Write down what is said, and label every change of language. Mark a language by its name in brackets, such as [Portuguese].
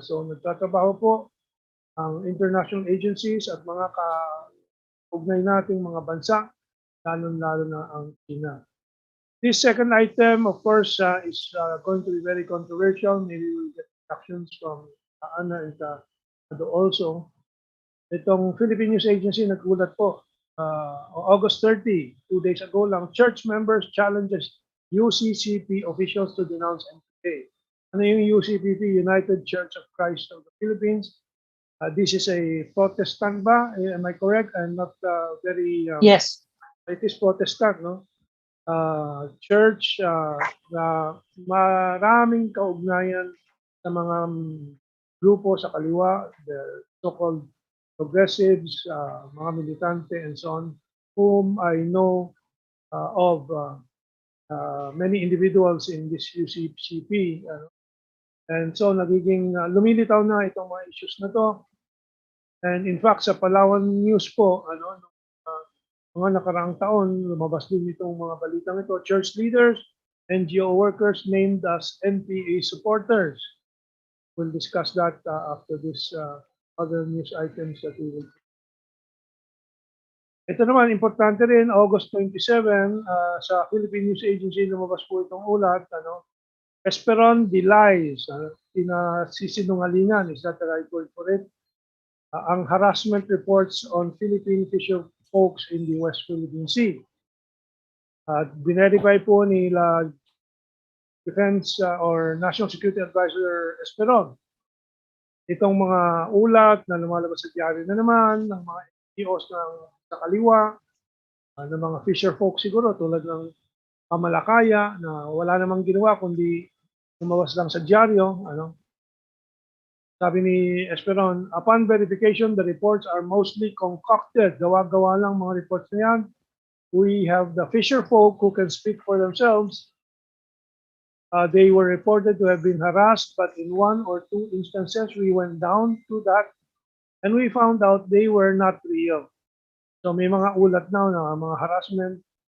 [Filipino] So nagtatrabaho po ang international agencies at mga kaugnay nating mga bansa, lalo-lalo na ang China. [English] This second item, of course, is going to be very controversial. Maybe we'll get reactions from Ana and Ado also. [Filipino] Itong Philippine News Agency nagkulat po. [English] August 30, 2 days ago lang, church members challenges UCCP officials to denounce MPA. [Filipino] Ano yung UCPP? United Church of Christ of the Philippines. [English] This is a Protestant ba? Am I correct? I'm not very... Yes. It is Protestant, no? Church [Filipino] na maraming kaugnayan sa mga grupo sa kaliwa, [English] the so-called progressives, [Filipino] mga militante [English] and so on, whom I know of many individuals in this UCCP. [Filipino] And so nagiging lumilitaw na itong mga issues na to. And in fact, sa Palawan News po, mga nakaraang taon, lumabas din itong mga balitang ito. [English] Church leaders, NGO workers named as NPA supporters. We'll discuss that after this other news items that we will. [Filipino] Ito naman, importante rin, August 27, sa Philippine News Agency, lumabas po itong ulat, Esperon denies, sinungalingan, [English] is that the right word for it? Ang harassment reports on Philippine fisher folks in the West Philippine Sea. [Filipino] Binerify po nila Defense or National Security Advisor Esperon. Itong mga ulat na lumalabas sa diary na naman ng mga NGOs sa kaliwa, ng mga fisher folk siguro tulad ng Pamalakaya na wala namang ginawa kundi lumawas lang sa dyaryo. Sabi ni Esperon, [English] upon verification, the reports are mostly concocted. [Filipino] Gawa-gawa lang mga reports na yan. [English] We have the fisher folk who can speak for themselves. They were reported to have been harassed, but in 1 or 2 instances, we went down to that and we found out they were not real. [Filipino] So may mga ulat na mga harassment.